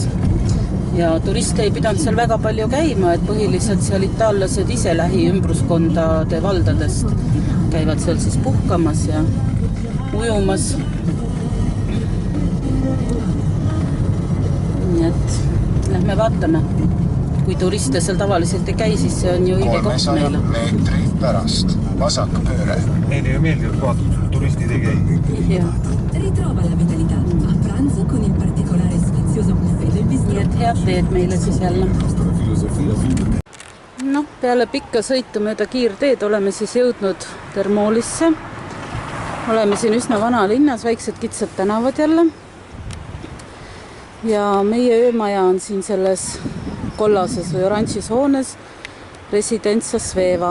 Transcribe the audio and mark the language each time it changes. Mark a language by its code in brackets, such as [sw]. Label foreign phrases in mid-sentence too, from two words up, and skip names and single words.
[et] Ja turiste ei pidanud seal väga palju käima, et põhiliselt seal itaallased ise lähiümbruskondade valdadest käivad seal siis puhkamas ja ujumas. Nii et lähme vaatame. Kui turiste seal tavaliselt ei käi, siis see on ju õige koht meile. 300 meetri pärast vasak pööre. Neile ju meeldivad kohad, turistid ei käi. [it] Ritrova la vitalità a pranzo con il particolare sfizioso buffet del bistro. [et] Nii et head teed meile siis jälle. No, peale pikka sõitu mööda kiirteed oleme siis jõudnud Termoolisse. Oleme siin üsna vana linnas, väiksed kitsad tänavad jälle. Ja meie öömaja on siin selles kollases või oranžis hoones Residenza Sveva.